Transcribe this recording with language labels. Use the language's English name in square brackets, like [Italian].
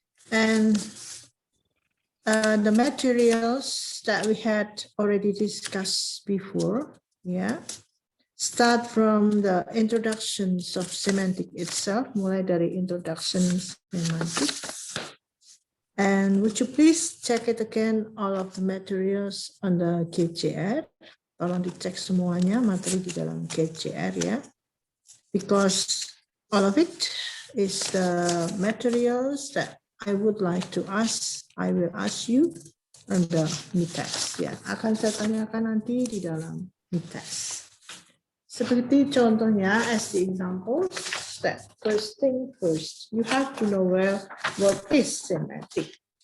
[English] And the materials that we had already discussed before, yeah. Start from the introductions of semantic itself, [Indonesian] mulai dari introduction semantic. [English] And would you please check it again, all of the materials on the KCR. [Indonesian] Tolong dicek semuanya materi di dalam KCR ya. [English] Because all of it is the materials that I would like to ask, I will ask you on the mid-test ya. [Indonesian] Akan saya tanyakan nanti di dalam mid-test. Seperti contohnya, [English] as the example, that first thing first, you have to know well what is semantic.